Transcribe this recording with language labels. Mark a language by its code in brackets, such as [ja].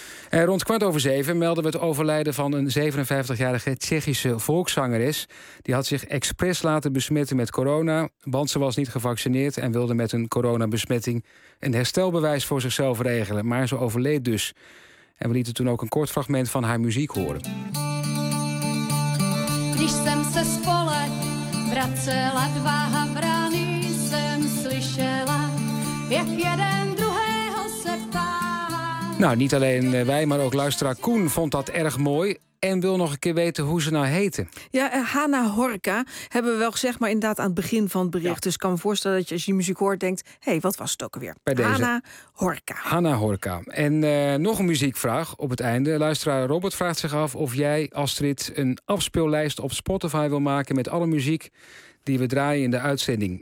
[nl] En rond 7:15 melden we het overlijden van een 57-jarige Tsjechische volkszangeres. Die had zich expres laten besmetten met corona, want ze was niet gevaccineerd en wilde met een coronabesmetting een herstelbewijs voor zichzelf regelen. Maar ze overleed dus. En we lieten toen ook een kort fragment van haar muziek horen. [cs] Když jsem se spole vracela dva havrany, jsem slyšela, jak jeden druhého se ptá. [nl] Nou, niet alleen wij, maar ook luisteraar Koen vond dat erg mooi. en wil nog een keer weten hoe ze nou heten. Ja, Hanna Horka hebben we wel gezegd, maar inderdaad aan het begin van het bericht. Ja. Dus ik kan me voorstellen dat je als je muziek hoort denkt, hey, wat was het ook alweer? Hanna Horka. Hanna Horka. En nog een muziekvraag op het einde. Luisteraar Robert vraagt zich af of jij, Astrid, een afspeellijst op Spotify wil maken met alle muziek die we draaien in de uitzending.